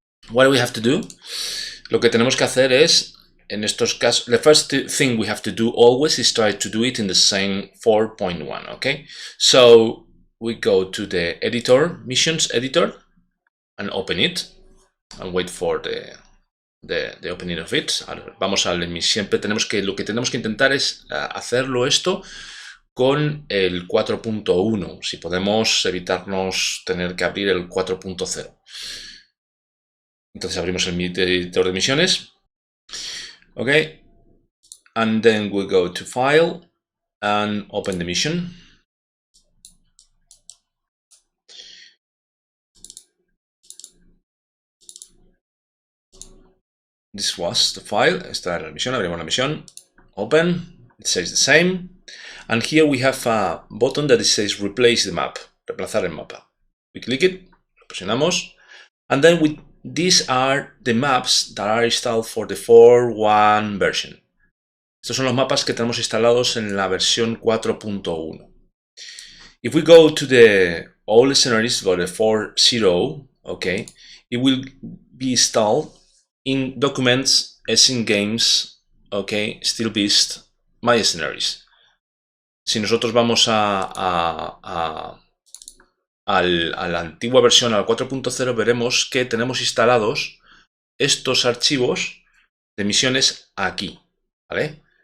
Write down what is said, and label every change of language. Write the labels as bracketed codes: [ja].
[en] What do we have to do? [es] Lo que tenemos que hacer es, en estos casos, [en] the first thing we have to do always is try to do it in the same 4.1, okay? So we go to the editor, missions editor, and open it, and wait for the the opening of it. [es] Ahora, vamos al siempre lo que tenemos que intentar es hacerlo esto con el 4.1, si podemos evitarnos tener que abrir el 4.0. Entonces abrimos el editor de misiones. Ok. [en] And then we go to File and open the mission. This was the file. [es] Esta era la misión. [en] Abrimos la misión. Open. It says the same. And here we have a button that says replace the map. [es] Reemplazar el mapa. [en] We click it. [es] Lo presionamos. [en] And then these are the maps that are installed for the 4.1 version. [es] Estos son los mapas que tenemos instalados en la versión 4.1. [en] If we go to the all scenarios for the 4.0, okay, it will be installed in documents as in games, okay, SteelBeasts, my scenarios. [es] Si nosotros vamos a la antigua versión, al 4.0, veremos que tenemos instalados estos archivos de misiones aquí, ¿vale?